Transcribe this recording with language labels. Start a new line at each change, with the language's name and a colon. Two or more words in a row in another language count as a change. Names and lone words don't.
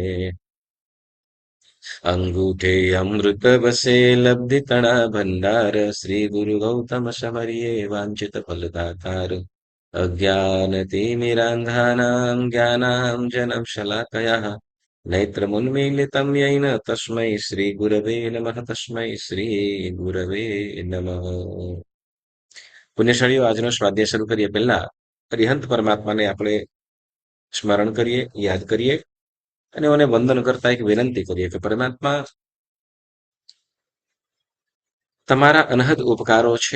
Gujarati: અંગૂઠે અમૃત વસે લબ્ધિતણા ભંડાર શ્રી ગુરુ ગૌતમ સમર્યે વાંછિત ફલદાતાર.
Sanskrit: अज्ञानतिमिरान्धानां ज्ञानाञ्जनं शलाकयः नेत्रमुन्मीलितं येन तस्मै श्रीगुरवे नमः. तस्मै श्रीगुरवे नमः.
Gujarati: પુણ્યશાળીઓ, આજનો સ્વાધ્યાય શરૂ કરીએ પહેલા અરિહંત પરમાત્માને આપણે સ્મરણ કરીએ, યાદ કરીએ અને એને વંદન કરતા એક વિનંતી કરીએ કે પરમાત્મા, તમારા અનહદ ઉપકારો છે.